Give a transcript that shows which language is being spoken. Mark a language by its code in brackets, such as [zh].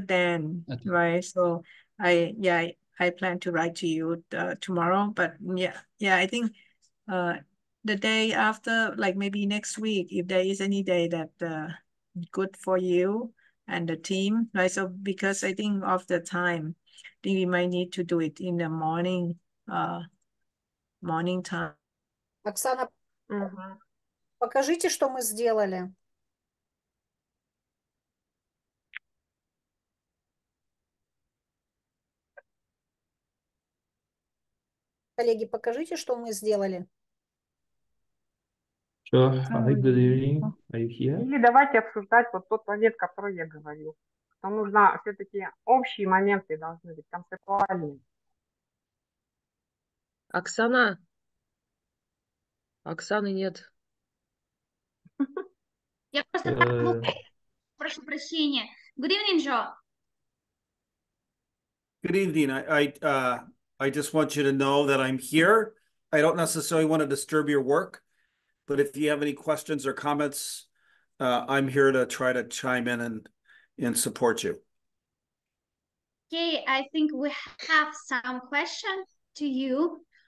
[en] Dan, right? So I plan to write to you tomorrow, but I think the day after, like maybe next week, if there is any day that good for you and the team, right? So because I think of the time, I think we might need to do it in the morning time. [ru] Оксана, покажите, что мы сделали. Коллеги, покажите, что мы сделали. [en] Sure. Hi, good evening. Are you here? [ru] Или давайте обсуждать вот тот момент, который я говорил. Что нужно все-таки общие моменты должны быть концептуальные. Оксаны нет. Я просто прошу прощения. [en] Good evening, Joe. Good evening. I just want you to know that I'm here. I don't necessarily want to disturb your work, but if you have any questions or comments, I'm here to try to chime in and support you. Okay, I think we have some questions to you.